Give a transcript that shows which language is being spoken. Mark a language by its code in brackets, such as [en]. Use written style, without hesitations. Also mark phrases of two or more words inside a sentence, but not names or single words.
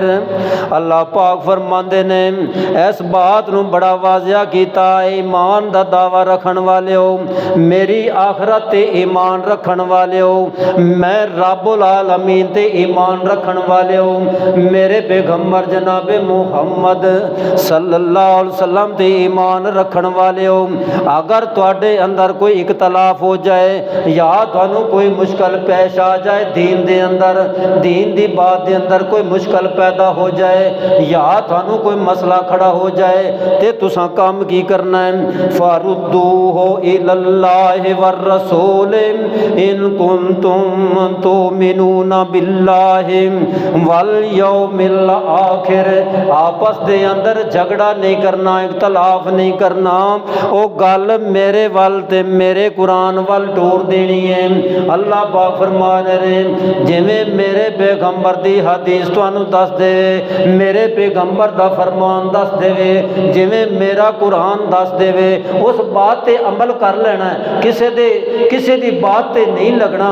[pa] اللہ پاک فرماندے نیں اس گل نوں بڑا واضح کیتا، ایمان دا دعویٰ رکھن والے ہو، میری آخرت تے ایمان رکھن والے ہو، میں رب العالمین تے ایمان رکھن والے ہو، میرے پیغمبر جناب محمد صلی اللہ علیہ وسلم تے ایمان رکھن والے ہو. اگر تہاڈے اندر کوئی اختلاف ہو جائے یا تہانوں کوئی مشکل پیش آ جائے دین دے اندر، دین دی گل دے اندر کوئی مشکل پیدا ہو جائے یا تہانوں کوئی مسئلہ کھڑا ہو جائے تے تساں کم کی کرنا ہے, [ar] فردوه إلى الله والرسول إن كنتم تؤمنون بالله واليوم الآخر. [pa] آپس دے اندر جھگڑا نہیں کرنا، اختلاف نہیں کرنا، اوہ گل میرے ول تے میرے قرآن ول ٹور دینی ہے. اللہ پاک فرما رہے جیویں میرے پیغمبر دی حدیث تہانوں دس دے، میرے پیغمبر دا فرمان دس دیوے، جیویں میرا قرآن دس دیوے، اس گل تے عمل کر لینا ہے، کسے دی گل تے نہیں لگنا.